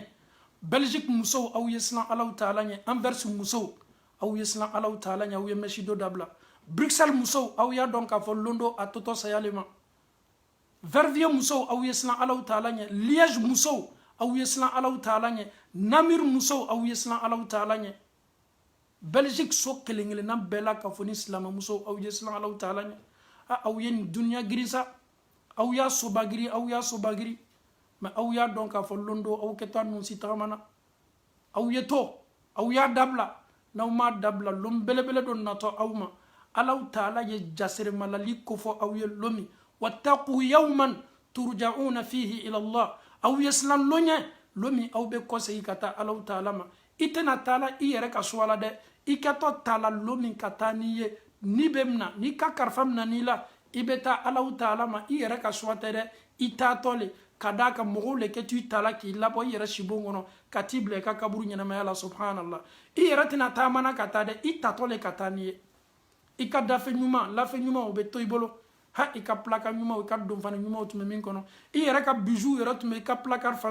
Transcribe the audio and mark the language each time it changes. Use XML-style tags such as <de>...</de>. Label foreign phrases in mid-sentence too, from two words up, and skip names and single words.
<bm>Belgique musow aw ye siran Alahu Taala ɲɛ Anvers musow aw ye siran Alahu Taala ɲɛ aw ye mɛsido dabila Bruxelles musow aw y'a dɔn k'a fɔ londo a tɔtɔ sayalen ma Verviers musow aw ye siran Alahu Taala ɲɛ Liège musow aw ye siran Alahu Taala ɲɛ Namur musow aw ye siran Alahu Taala ɲɛ Belgique so kelen-kelenna bɛɛ la k'a fɔ ni silamɛ musow aw ye siran Alahu Taala ɲɛ aw ye nin duniya girisa aw y'a sobagiri mɛ aw y'a dɔn k'a fɔ londo aw kɛ taa nun si tagamana aw ye to aw y'a dabila n'aw m'a dabila lon belebele dɔ natɔ aw ma Alahu Taala ye jasere malali kofɔ aw ye lomi</bm> <ar>واتقوا يوما ترجعون فيه إلى الله</ar> <bm>aw ye silan loɲɛ lomi aw bɛ kɔsegi ka taa Alahu Taala ma i tɛna taa la i yɛrɛ ka suwa la dɛ i kɛtɔ taa la lomi ka taa n'i ye ni bɛ mina n'i ka karifa mina n'i la i bɛ taa Alahu Taala ma i yɛrɛ ka suwa tɛ dɛ i taatɔ le ka d'a kan mɔgɔw le kɛ to i ta la k'i labɔ i yɛrɛ sibon kɔnɔ ka t'i bila i ka kaburu ɲɛnamaya la subhanallah i yɛrɛ tɛna taamana ka taa dɛ i tatɔ le ka taa n'i ye i ka dafe ɲuman lafe ɲuman o bɛ to i bolo i ka placard ɲuman i ka donfani ɲuman tun bɛ min kɔnɔ i yɛrɛ ka bijou yɛrɛ tun bɛ i ka placard fa</bm>